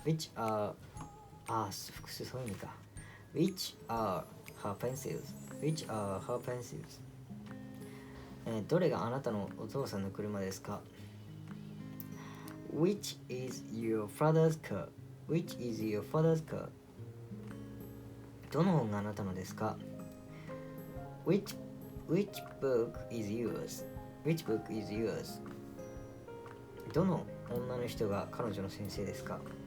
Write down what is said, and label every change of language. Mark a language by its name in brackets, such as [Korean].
[English] Which are [Japanese] 複数そういう意味か。 [English] Which are her pencils? Which are her pencils? [Japanese] どれがあなたのお父さんの車ですか？ [English] Which is your father's car? Which is your father's car? [Japanese] どの本があなたのですか？ [English] Which book is yours? Which book is yours? [Japanese] どの女の人が彼女の先生ですか？